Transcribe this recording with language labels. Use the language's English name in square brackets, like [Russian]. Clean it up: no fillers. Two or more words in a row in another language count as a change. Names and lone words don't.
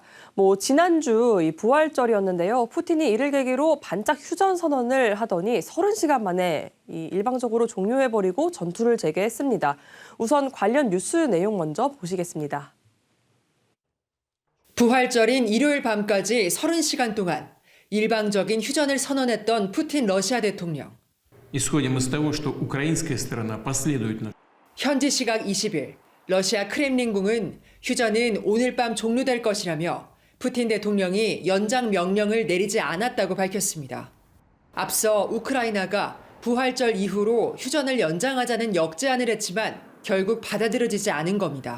[Korean] 지난주 이 부활절이었는데요. 푸틴이 이를 계기로 반짝 휴전 선언을 하더니 30시간 만에 일방적으로 종료해버리고 전투를 재개했습니다. 우선 관련 뉴스 내용 먼저 보시겠습니다. 부활절인 일요일 밤까지 30시간 동안 일방적인 휴전을 선언했던 푸틴 러시아 대통령. [Russian] Исходим из того, что украинская сторона последовательно [Korean] 현지 시각 20일 러시아 크렘린궁은 휴전은 오늘 밤 종료될 것이라며 푸틴 대통령이 연장 명령을 내리지 않았다고 밝혔습니다. 앞서 우크라이나가 부활절 이후로 휴전을 연장하자는 역제안을 했지만 결국 받아들여지지 않은 겁니다.